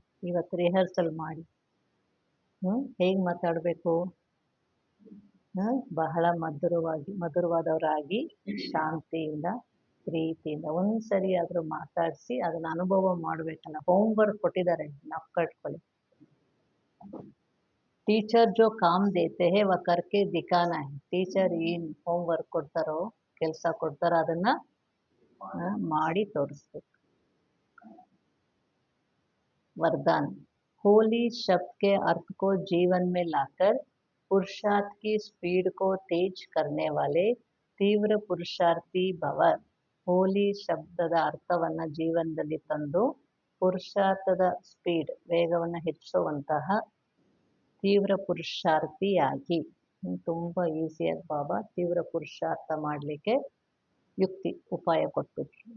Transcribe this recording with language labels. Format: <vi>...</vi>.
<kn>ಇವತ್ತು ರಿಹರ್ಸಲ್ ಮಾಡಿ, ಹೇಗೆ ಮಾತಾಡಬೇಕು, ಬಹಳ ಮಧುರವಾದವರಾಗಿ ಶಾಂತಿಯಿಂದ ಪ್ರೀತಿಯಿಂದ ಒಂದ್ಸರಿ ಆದರೂ ಮಾತಾಡಿಸಿ ಅದನ್ನ ಅನುಭವ ಮಾಡಬೇಕಲ್ಲ. ಹೋಮ್ವರ್ಕ್ ಕೊಟ್ಟಿದ್ದಾರೆ, ನಾವು ಕಟ್ಕೊಳ್ಳಿ.</kn> <hi>ಟೀಚರ್ ಜೋ ಕಾಮ್ ದೇತೆ ಹೇ ವ ಕರ್ಕೆ ದಿಖಾನಾ ಹೇ.</hi> <kn>ಟೀಚರ್ ಏನು ಹೋಮ್ವರ್ಕ್ ಕೊಡ್ತಾರೋ, ಕೆಲಸ ಕೊಡ್ತಾರೋ ಅದನ್ನ ಮಾಡಿ ತೋರಿಸ್ಬೇಕು.</kn> <hi>वरदान, होली शब्द के अर्थ को जीवन में लाकर पुरुषार्थ की स्पीड को तेज करने वाले तीव्र पुरुषार्थी भव.</hi> <kn>ಹೋಲಿ ಶಬ್ದದ ಅರ್ಥವನ್ನು ಜೀವನದಲ್ಲಿ ತಂದು ಪುರುಷಾರ್ಥದ ಸ್ಪೀಡ್ ವೇಗವನ್ನು ಹೆಚ್ಚಿಸುವಂತಹ ತೀವ್ರ ಪುರುಷಾರ್ಥಿಯಾಗಿ. ತುಂಬ ಈಸಿಯಾಗಿ ಬಾಬಾ ತೀವ್ರ ಪುರುಷಾರ್ಥ ಮಾಡಲಿಕ್ಕೆ ಉಪಾಯ ಕೊಟ್ಬಿಟ್ರು.</kn>